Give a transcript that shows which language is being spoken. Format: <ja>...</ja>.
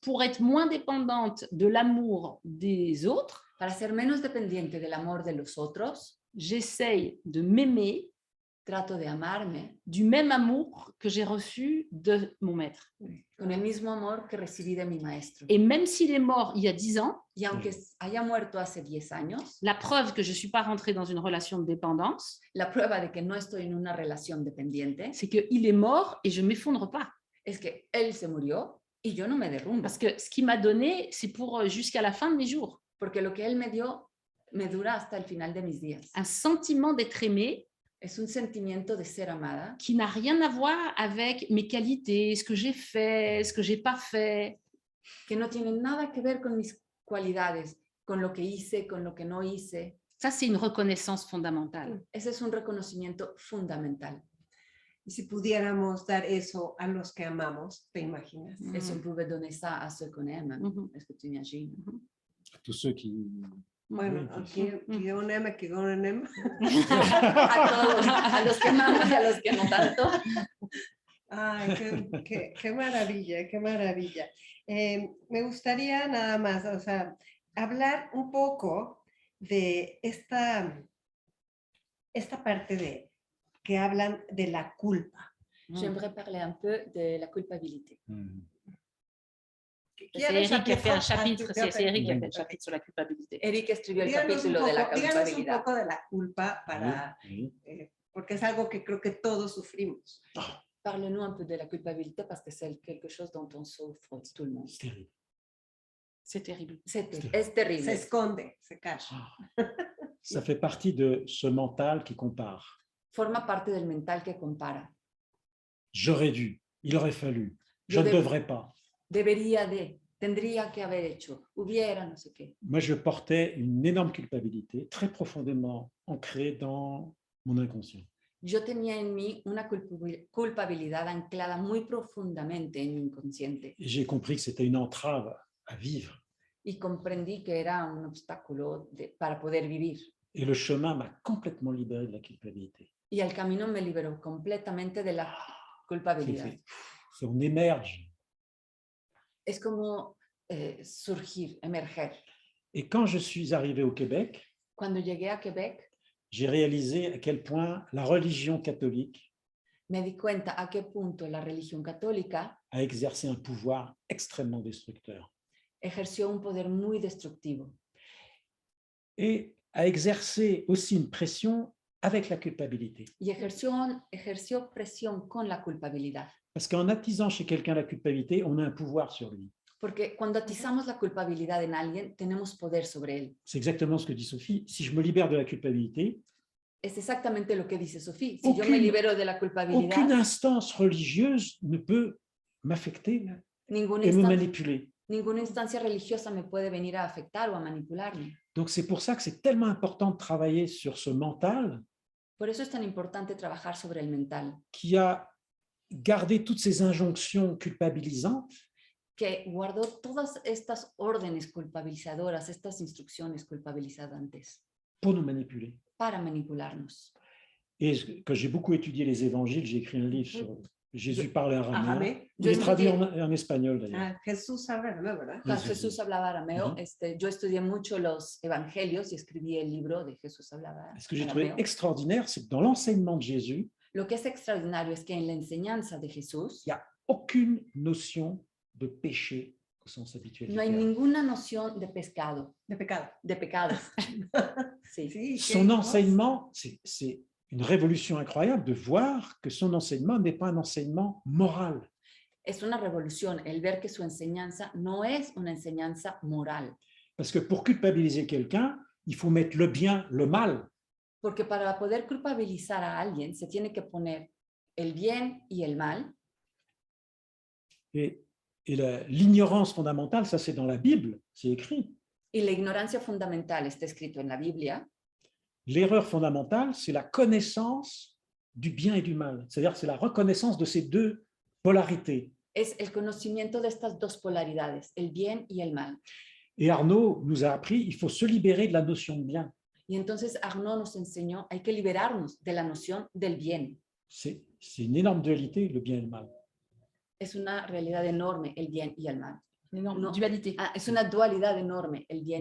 <fr>Pour être moins dépendante de l'amour des autres,</fr> <es>Para ser menos dependiente del amor de los otros,</es> <fr>j'essaye de m'aimer</fr> <es>trato de amarme</es> <fr>du même amour que j'ai reçu de mon maître.</fr> <es>con el mismo amor que recibí de mi maestro.</es> <fr>Et même s'il est mort il y a 10 ans,</fr> <es>Y aunque haya muerto hace 10 años,</es> <fr>la preuve que je ne suis pas rentrée dans une relation de dépendance,</fr> <es>la prueba de que no estoy en una relación dependiente</es> <fr>c'est qu'il est mort et je ne m'effondre pas.</fr> <es>es que él se murió y yo no me derrumbo.</es> <fr>Parce que ce qu'il m'a donné, c'est pour jusqu'à la fin de mes jours.</fr> <es>Porque lo que él me dio me dura hasta el final de mis días.</es> <fr>Un sentiment d'être aimé</fr> <es>Es un sentimiento de ser amada</es> <fr>qui n'a rien à voir avec mes qualités, ce que j'ai fait, ce que j'ai pas fait.</fr> <es>que no tiene nada que ver con mis cualidades, con lo que hice, con lo que no hice.</es> <fr>Ça, c'est une reconnaissance fondamentale.</fr> <es>Ese es un reconocimiento fundamental. Y si pudiéramos dar eso a los que amamos, ¿te imaginas? Mm.</es> <fr>Et si on pouvait donner ça à ceux qu'on aime, Mhm. est-ce que tu imagines? Tous ceux qui...</fr> <es>Bueno, aquí</es> <fr>on aime,</fr> <es>aquí</es> <fr>on aime.</fr> <es>A todos, a los que amamos y a los que no tanto. Ay, qué maravilla, qué maravilla. Me gustaría nada más, o sea, hablar un poco de esta parte de que hablan de la culpa.</es> <fr>J'aimerais parler un peu de la culpabilité. C'est Eric qui a fait un chapitre, c'est Eric qui a fait un chapitre sur la culpabilité.</fr> <es>Eric escribió el Díganos un capítulo de la poco, díganos un culpabilidad. poco de la culpa para,</es> <fr>Oui.</fr> <es>porque es algo que creo que todos sufrimos.</es> <fr>Parle-nous un peu de la culpabilité parce que c'est quelque chose dont on souffre tout le monde. C'est terrible. C'est terrible.</fr> <es>Es terrible. Se esconde, se cacha.</es> <fr>Ça fait partie de ce mental qui compare.</fr> <es>Forma parte del mental que compara.</es> <fr>J'aurais dû, il aurait fallu, je</fr> <es>Yo</es> <fr>ne deb- devrais pas.</fr> <es>Debería de, tendría que haber hecho, hubiera, no sé qué.</es> <fr>Moi, je portais une énorme culpabilité, très profondément ancrée dans mon inconscient.</fr> <es>Yo tenía en mí una culpabilidad anclada muy profundamente en mi inconsciente</es> <fr>Et j'ai compris que c'était une entrave à vivre.</fr> <es>y comprendí que era un obstáculo para poder vivir.</es> <fr>Et le chemin m'a complètement libéré de la culpabilité.</fr> <es>Y el camino me liberó completamente de la culpabilidad.</es> <fr>On émerge.</fr> <es>Es como surgir, emerger.</es> <fr>Et quand je suis arrivé au Québec,</fr> <es>Cuando llegué a Quebec,</es> <fr>j'ai réalisé à quel point la religion catholique</fr> <es>me di cuenta a qué punto la religión católica</es> <fr>a exercé un pouvoir extrêmement destructeur</fr> <es>ejerció un poder muy destructivo</es> <fr>et a exercé aussi une pression avec la culpabilité.</fr> <es>y ejerció presión con la culpabilidad.</es> <fr>Parce qu'en attisant chez quelqu'un la culpabilité, on a un pouvoir sur lui.</fr> <es>Porque cuando atizamos la culpabilidad en alguien, tenemos poder sobre él.</es> <fr>C'est exactement ce que dit Sophie. Si je me libère de la culpabilité,</fr> <es>Es exactamente lo que dice Sofía. Si yo</es> <fr>Aucune-</fr> <es>me libero de la culpabilidad,</es> <fr>aucune instance religieuse ne peut m'affecter</fr> <es>ninguna,</es> <fr>et me</fr> <es>instan-</es> <fr>manipuler.</fr> <es>ninguna instancia religiosa me puede venir a afectar o a manipularme.</es> <fr>Donc c'est pour ça que c'est tellement important de travailler sur ce mental</fr> <es>Por eso es tan importante trabajar sobre el mental,</es> <fr>qui a gardé toutes ces injonctions culpabilisantes</fr> <es>que guardó todas estas órdenes culpabilizadoras, estas instrucciones culpabilizantes</es> <fr>pour nous manipuler.</fr> <es>para manipularnos.</es> <fr>Et quand j'ai beaucoup étudié les évangiles, j'ai écrit un livre sur Jésus parle araméen.</fr> <es>Aramé.</es> <fr>Il est</fr> <es>Yo</es> <fr>traduit</fr> <es>estudié-</es> <fr>en espagnol d'ailleurs.</fr> <es>Ah, Jesús habla, ¿no? ¿Verdad? Cuando Sí, sí, Jesús sí. hablaba arameo, Ujú. yo estudié mucho los evangelios y escribí el libro de Jesús hablaba</es> <fr>Ce que j'ai trouvé</fr> <es>arameo.</es> <fr>extraordinaire, c'est que dans l'enseignement de Jésus,</fr> <es>Lo que es extraordinario es que en la enseñanza de Jesús</es> <fr>il n'y a aucune notion de péché au sens habituel.</fr> <es>no hay</es> <fr>du terme.</fr> <es>ninguna noción de pescado, De pecado. de pecados. Sí. Sí,</es> <fr>Son enseignement, c'est une révolution incroyable de voir que son enseignement n'est pas un enseignement moral.</fr> <es>Es una revolución el ver que su enseñanza no es una enseñanza moral,</es> <fr>Parce que pour culpabiliser quelqu'un, il faut mettre le bien, le mal.</fr> <es>porque para poder culpabilizar a alguien se tiene que poner el bien y el mal.</es> <fr>Et l'ignorance fondamentale, ça c'est dans la Bible, c'est écrit.</fr> <es>Y la ignorancia fundamental está escrito en la Biblia.</es> <fr>L'erreur fondamentale, c'est la connaissance du bien et du mal. C'est-à-dire c'est la reconnaissance de ces deux polarités.</fr> <es>es el conocimiento de estas dos polaridades, el bien y el mal.</es> <fr>Et Arnaud nous a appris qu'il faut se libérer de la notion de bien.</fr> <es>Y entonces Arnaud nos enseñó, hay que liberarnos de la noción del bien.</es> <fr>C'est une énorme dualité, le bien et le mal.</fr> <es>Es una realidad enorme, el bien y el mal.</es> <fr>Une dualité.</fr> <es>Ah, es una dualidad enorme, el bien</es>